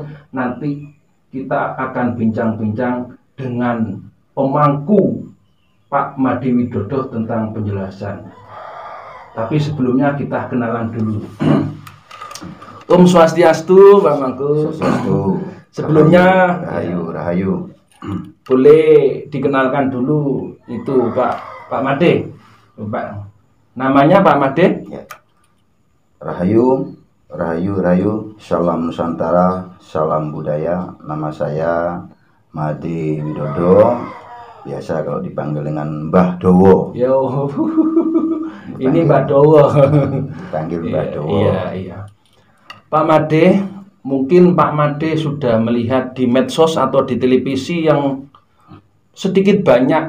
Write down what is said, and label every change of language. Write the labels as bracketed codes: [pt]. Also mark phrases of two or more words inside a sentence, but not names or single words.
[id] Nanti kita akan bincang-bincang dengan pemangku Pak Made Widodo tentang penjelasan. Tapi sebelumnya kita kenalan dulu. [sa] Om Swastiastu, [id] Pak Mangku. Sebelumnya Rahayu. Boleh dikenalkan dulu itu Pak Made. Pak, namanya Pak Made? Ya. Rahayu, Rayu, salam Nusantara, salam budaya. Nama saya Made Widodo, biasa kalau dipanggil dengan Mbah Dowo. Yo, ini Mbah Dowo. Dipanggil Mbah Dowo. Iya. Pak Made, mungkin Pak Made sudah melihat di medsos atau di televisi yang sedikit banyak.